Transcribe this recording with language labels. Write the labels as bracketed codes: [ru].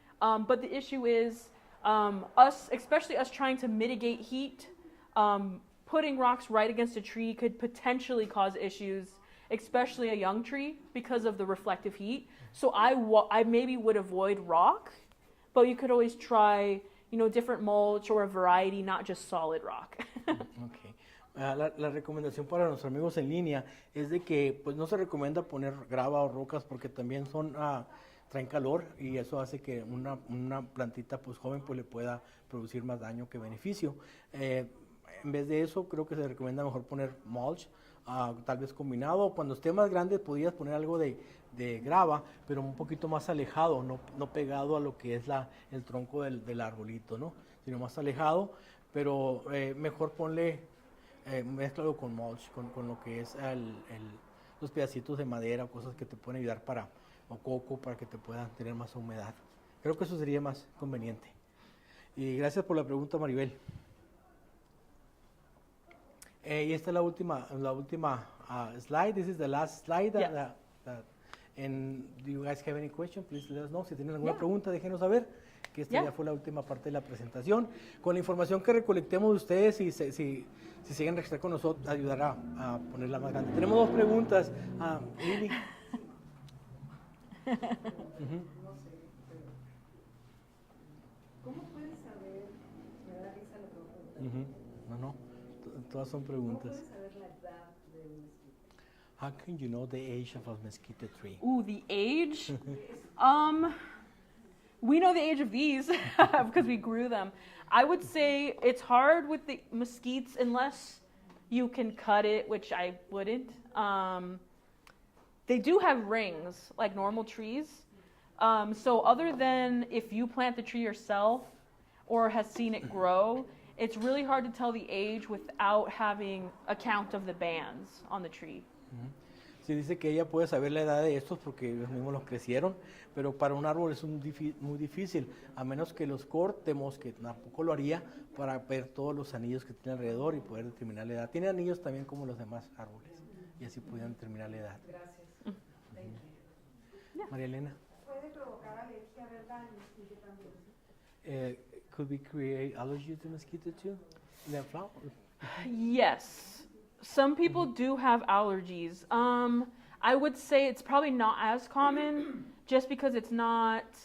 [en] But the issue is especially us trying to mitigate heat, putting rocks right against a tree could potentially cause issues, especially a young tree, because of the reflective heat. So I maybe would avoid rock, but you could always try, different mulch or a variety, not just solid rock. Okay. [es] La recomendación para nuestros amigos en línea es de que pues no se recomienda poner grava o rocas, porque también traen calor, y eso hace que una plantita pues joven pues le pueda producir más daño que beneficio. En vez de eso, creo que se recomienda mejor poner mulch, tal vez combinado. Cuando esté más grande podrías poner algo de grava, pero un poquito más alejado, no pegado a lo que es el tronco del arbolito, ¿no? Sino más alejado, pero mejor mézclalo con mulch, con lo que es los pedacitos de madera o cosas que te pueden ayudar o coco, para que te puedan tener más humedad. Creo que eso sería más conveniente. Y gracias por la pregunta, Maribel. Y esta es la última slide. [en] This is the last slide. Yeah. And do you guys have any questions? Please let us know. [es] Si tienen alguna pregunta, déjenos saber, que esta ya fue la última parte de la presentación. Con la información que recolectemos de ustedes, si siguen registrar con nosotros, ayudará a ponerla más grande. Tenemos dos preguntas. Lili. ¿Cómo puedes saber? Me da risa la pregunta. No, todas son preguntas. ¿Cómo puedes saber la edad de un mezquite? [en] How can you know the age of a mesquite tree? Ooh, the age? We know the age of these because we grew them. I would say it's hard with the mesquites unless you can cut it, which I wouldn't. They do have rings like normal trees. So other than if you plant the tree yourself or has seen it grow, it's really hard to tell the age without having a count of the bands on the tree. [es] Sí, dice que ella puede saber la edad de estos porque ellos mismos los crecieron, pero para un árbol es muy difícil, a menos que los cortemos, que tampoco lo haría, para ver todos los anillos que tiene alrededor y poder determinar la edad. Tiene anillos también como los demás árboles, y así pudieran determinar la edad. Gracias. María Elena. Puede provocar alergia, ¿verdad? El mezquite también. [en] Could we create allergies to mosquito too? The flower? Yes, some people do have allergies. I would say it's probably not as common just because it's not.